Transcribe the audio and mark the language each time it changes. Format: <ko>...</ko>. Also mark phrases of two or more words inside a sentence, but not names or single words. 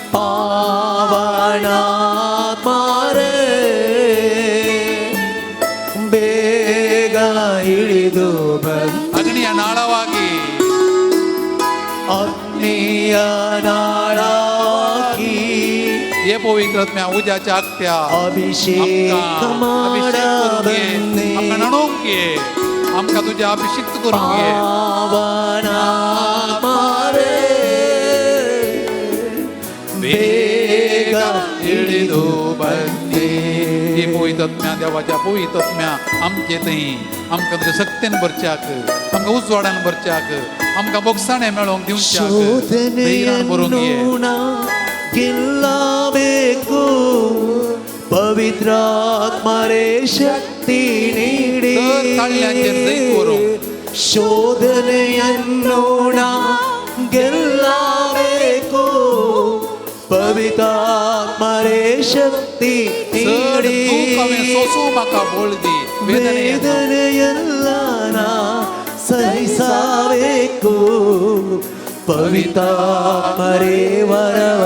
<kn>ಪಾವನಾತ್ಮರೇ ಬೇಗ ಇಳಿದು ಬನ್ನಿ. ಅಗ್ನಿಯ ನಾಳವಾಗಿ ಅಗ್ನಿಯ ನಾಳವಾಗಿ</kn> <kok>ಏಪೋ पवित्र आत्म्या उज्याच्या आकट्या अभिषेक अभिषेक करून घे, आमकां न्हाणोवंक घे, आमकां तुझ्या अभिषिक्त करून घे.</kok> <kn>ಪಾವನಾತ್ಮರೇ ಬೇಗ ಇಳಿದು ಬನ್ನಿ.</kn> <kok>हे पवित्र आत्म्या, देवाच्या पवित्र आत्म्या आमचे थंय आमकां तुज्या सक्तीन भरच्याक, आमकां उजवाडान भरच्याक, आमकां बोगसाणें मेळोवंक दिवच्याक, धैर्यान भरूंक घे.</kok> <kn>ಗೆಲ್ಲಬೇಕು ಪವಿತ್ರಾತ್ಮರೇ ಶಕ್ತಿ ನೀಡಿ ಶೋಧನೆಯನ್ನು ನಾ ಗೆಲ್ಲಬೇಕು ಪವಿತ್ರಾತ್ಮರೇ ಶಕ್ತಿ ನೀಡಿ ವೇದನೆಯೆಲ್ಲ ನಾ ಸಹಿಸಬೇಕು ಪವಿತ್ರಾತ್ಮರೇ ವರವ</kn>